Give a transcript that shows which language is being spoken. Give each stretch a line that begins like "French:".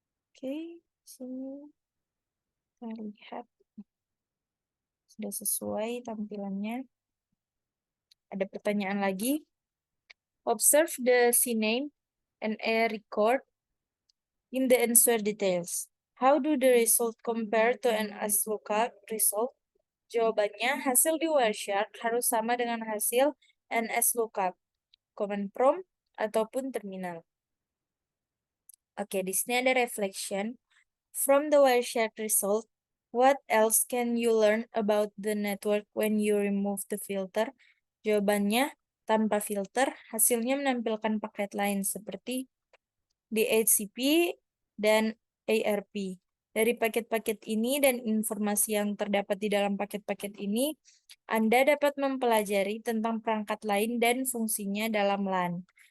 Indonesian: Oke, sini kita lihat sudah sesuai tampilannya. Ada pertanyaan lagi.
English: Observe the CNAME and a record in the answer details. How do the result compare to an ASLOOKUP result?
Indonesian: Jawabannya, hasil di Wireshark harus sama dengan hasil NSLOOKUP, command prompt, ataupun terminal. Oke, di sini ada reflection.
English: From the Wireshark result, what else can you learn about the network when you remove the filter?
Indonesian: Jawabannya, tanpa filter, hasilnya menampilkan paket lain seperti DHCP dan ARP. Dari paket-paket ini dan informasi yang terdapat di dalam paket-paket ini, Anda dapat mempelajari tentang perangkat lain dan fungsinya dalam LAN.